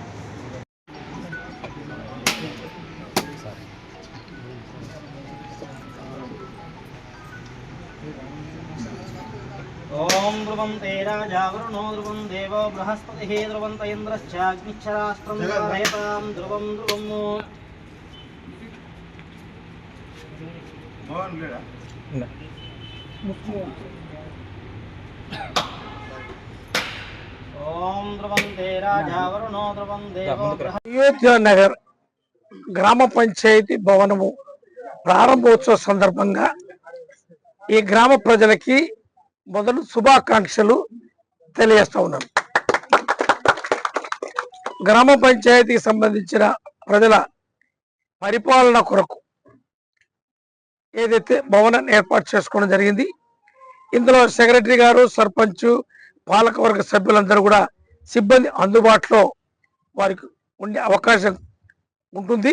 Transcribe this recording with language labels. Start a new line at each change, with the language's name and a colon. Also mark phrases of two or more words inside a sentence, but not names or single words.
Sanskrit: ओम ध्रुवं तेराजा वरुणो ध्रुवं देवो बृहस्पतिः ध्रुवं इन्द्रश्चाग्निश्चराष्ट्रं धारयतां ध्रुवं ध्रुवम् ओम ध्रुवं तेराजा वरुणो ध्रुवं देवो
Telugu: అయోధ్య నగర్ గ్రామ పంచాయతీ భవనము ప్రారంభోత్సవ సందర్భంగా ఈ గ్రామ ప్రజలకి మొదలు శుభాకాంక్షలు తెలియజేస్తా ఉన్నాను. గ్రామ పంచాయతీకి సంబంధించిన ప్రజల పరిపాలన కొరకు ఏదైతే భవనాన్ని ఏర్పాటు చేసుకోవడం జరిగింది, ఇందులో సెక్రటరీ గారు, సర్పంచ్, పాలకవర్గ సభ్యులందరూ కూడా సిబ్బంది అందుబాటులో వారికి ఉండే అవకాశం ఉంటుంది.